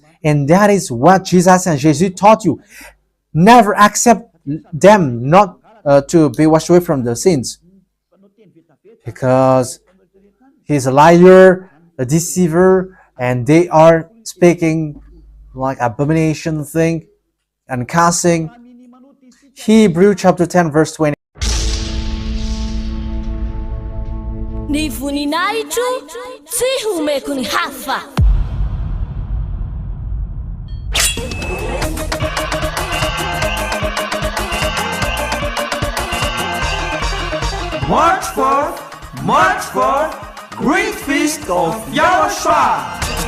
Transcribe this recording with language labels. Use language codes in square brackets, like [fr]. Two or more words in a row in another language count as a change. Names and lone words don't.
[en] And that is what Jesus and Jesus taught you. Never accept them not to be washed away from the sins, because he's a liar, a deceiver, and they are speaking like abomination thing and cussing. Hebrew chapter 10 verse 20. [mg] Ny voninahitro tsy homeko ny hafa. [en] March for Great Feast of YAHOSHUAH.